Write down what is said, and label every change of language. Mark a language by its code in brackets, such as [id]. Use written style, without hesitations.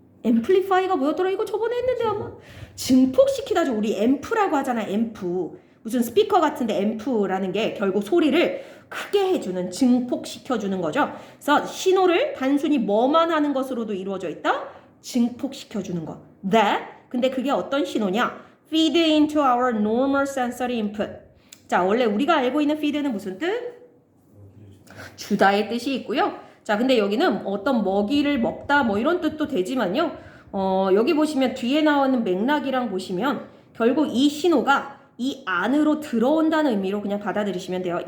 [ko] amplify가 뭐였더라? 이거 저번에 했는데 아마 증폭시키다죠. 우리 앰프라고 하잖아. 앰프. 무슨 스피커 같은데 앰프라는 게 결국 소리를 크게 해주는 증폭시켜주는 거죠. 그래서 신호를 단순히 뭐만 하는 것으로도 이루어져 있다? 증폭시켜주는 거. That. 근데 그게 어떤 신호냐? [en] Feed into our normal sensory input. [ko] 자, 원래 우리가 알고 있는 feed는 무슨 뜻? 주다의 뜻이 있고요. 자, 근데 여기는 어떤 먹이를 먹다 뭐 이런 뜻도 되지만요. 여기 보시면 뒤에 나오는 맥락이랑 보시면 결국 이 신호가 이 안으로 들어온다는 의미로 그냥 받아들이시면 돼요.